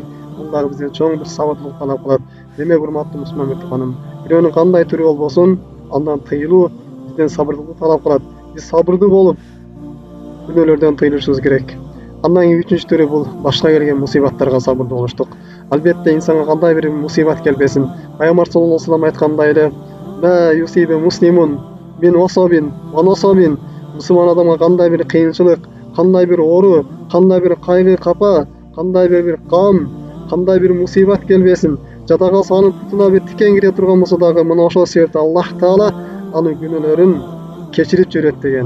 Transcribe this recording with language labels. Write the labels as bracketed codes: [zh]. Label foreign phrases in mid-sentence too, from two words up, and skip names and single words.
[ky] Бул дагы бизден чоң бир сабырдуулук талап кылат. Демек, урматтуу мусулман биртуганым, бирөөнүн кандай түрү болбосун, андан тыйылуу бизден сабырдуулук талап кылат. Биз сабырдуу болуп, күнөөлөрдөн тыйылышыбыз керек. Андан кийин үчүнчү түрү бул башка келген мусибаттарга сабырдуу болуштук. Албетте инсанга кандай бир мусибат келбесин, Пайгамбар [ar] صلى الله عليه وسلم [ky] айткандай эле, [ar] "ما يصيب مسلما من وصب ونصب". [ky] Мусулман адамга кандай бир кыйынчылык, кандай бир оору, кандай бир кайгы капа, кандай бир кам, кандай бир мусибат келбесин, жада калса анын путуна бир тикен кире турган болсо дагы мына ошол себептен Аллах Таала анын күнөөлөрүн кечирип жиберет деген.